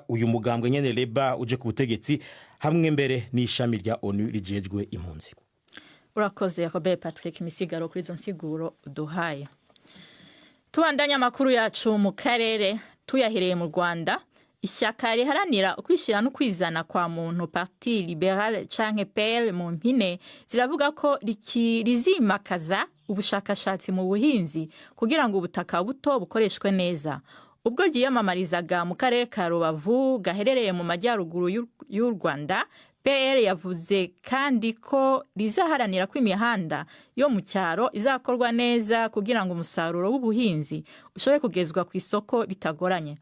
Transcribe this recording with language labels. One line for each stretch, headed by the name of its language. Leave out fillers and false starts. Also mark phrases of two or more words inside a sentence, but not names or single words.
Rundi: Uyu mugambwe nyene Labour uje ku butegetsi hamwe mbere n'ishami rya ONU rijejwe impunzi. Urakoze Robert Patrick Misigaro kuri izo nsiguro duhaye. Tubandanya amakuru yacu mu karere tuyahereye mu Rwanda.
Kinyarwanda: Ishyaka riharanira ukwishira no kwizana kwa muntu Parti Libéral canke PL mu mpine ziravuga ko rizimakaza ubushakashatsi mu buhinzi kugira ngo ubutaka buto bukoreshwe neza. Ubwo ryiyamamarizaga mu karere ka Rubavu gaherereye mu majyaruguru y'u Rwanda, PL yavuze kandi ko rizaharanira ko imihanda yo mu cyaro izakorwa neza kugira ngo umusaruro w'ubuhinzi ushobore kugezwa ku isoko bitagoranye.